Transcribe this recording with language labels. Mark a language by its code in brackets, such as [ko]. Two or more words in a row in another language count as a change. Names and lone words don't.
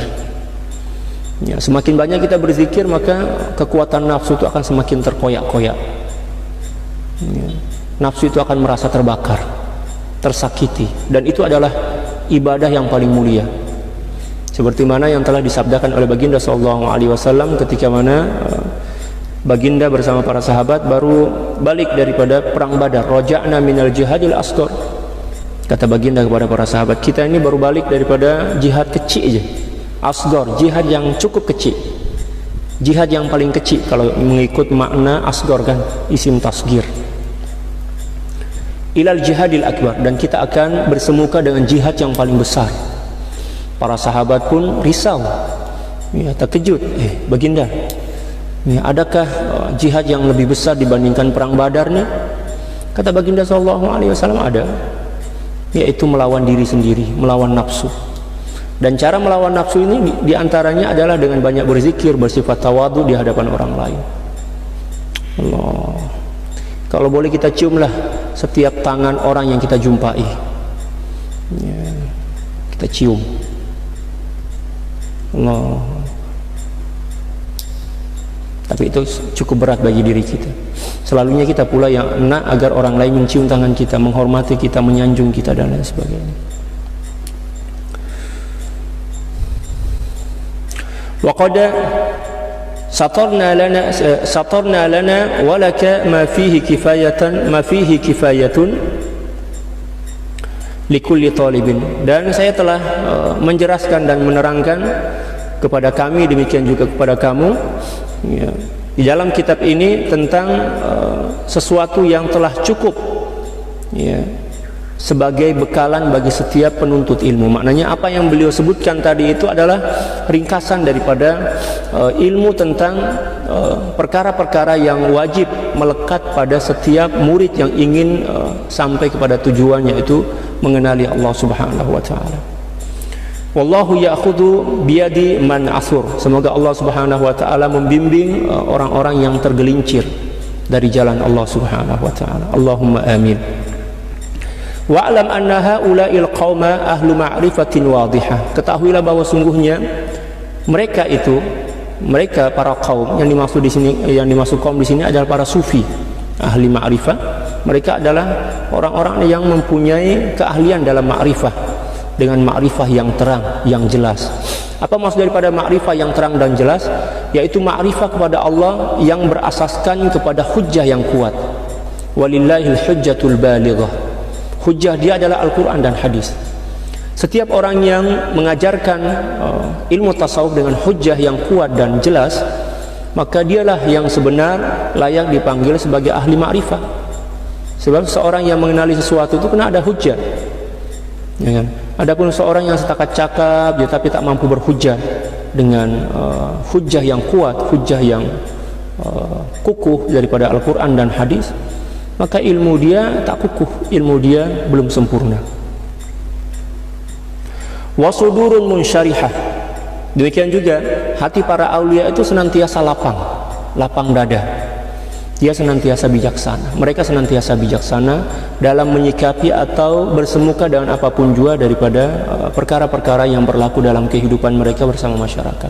[ms] Ya, semakin banyak kita berzikir, maka kekuatan nafsu itu akan semakin terkoyak-koyak. Ya, nafsu itu akan merasa terbakar, tersakiti, dan itu adalah ibadah yang paling mulia. Seperti mana yang telah disabdakan oleh Baginda [ar] صلى الله عليه وسلم [ms] ketika mana Baginda bersama para sahabat baru balik daripada perang Badar. [ar] رجعنا من الجهاد الأصغر. [ms] Kata Baginda kepada para sahabat, kita ini baru balik daripada jihad kecil aja. Asghar, jihad yang cukup kecil. Jihad yang paling kecil kalau mengikut makna asghar kan, [ar] اسم تصغير. إلى الجهاد الأكبر, [ms] dan kita akan bersemuka dengan jihad yang paling besar. Para sahabat pun risau, ya, terkejut. Baginda, ya, adakah jihad yang lebih besar dibandingkan perang Badar nih? Kata Baginda [ar] صلى الله عليه وسلم, [ms] ada, yaitu melawan diri sendiri, melawan nafsu. Dan cara melawan nafsu ini diantaranya adalah dengan banyak berzikir, bersifat tawadhu di hadapan orang lain. Allah. Kalau boleh kita ciumlah setiap tangan orang yang kita jumpai ya, kita cium. Allah. Tapi itu cukup berat bagi diri kita. Selalunya kita pula yang enak agar orang lain mencium tangan kita, menghormati kita, menyanjung kita dan lain sebagainya. [ar] وقد سطرنا لنا ولك ما فيه كفاية لكل طالب. [ms] Dan saya telah menjelaskan dan menerangkan kepada kami, demikian juga kepada kamu ya, di dalam kitab ini tentang sesuatu yang telah cukup ya, sebagai bekalan bagi setiap penuntut ilmu. Maknanya apa yang beliau sebutkan tadi itu adalah ringkasan daripada ilmu tentang perkara-perkara yang wajib melekat pada setiap murid yang ingin sampai kepada tujuannya, yaitu mengenali Allah [ar] سبحانه وتعالى. والله يأخذ بيد من عثر. [ms] Semoga Allah [ar] سبحانه وتعالى [ms] membimbing orang-orang yang tergelincir, dari jalan Allah [ar] سبحانه وتعالى. اللهم آمين. واعلم أن هؤلاء القوم أهل معرفة واضحة. [ms] Ketahuilah bahwa sungguhnya mereka para kaum yang dimaksud di sini, yang dimaksud kaum di sini adalah para sufi, ahli ma'rifah. Mereka adalah orang-orang yang mempunyai keahlian dalam ma'rifah dengan ma'rifah yang terang, yang jelas. Apa maksud daripada ma'rifah yang terang dan jelas? Yaitu ma'rifah kepada Allah yang berasaskan kepada hujjah yang kuat. [ar] ولله الحجة البالغة. [ms] Hujjah dia adalah Al-Quran dan hadis. Setiap orang yang mengajarkan ilmu tasawuf dengan hujjah yang kuat dan jelas, maka dialah yang sebenar layak dipanggil sebagai ahli ma'rifah. Sebab seorang yang mengenali sesuatu itu kena ada hujjah, ya kan? Adapun seorang yang setakat cakap tapi tak mampu berhujjah dengan hujjah yang kuat, hujjah yang kukuh daripada Al-Quran dan hadis, maka ilmu dia tak kukuh, ilmu dia belum sempurna. [ar] وصدور منشرحة. [ms] Demikian juga hati para aulia itu senantiasa lapang dada. Dia senantiasa bijaksana. Mereka senantiasa bijaksana dalam menyikapi atau bersemuka dengan apapun jua daripada perkara-perkara yang berlaku dalam kehidupan mereka bersama masyarakat.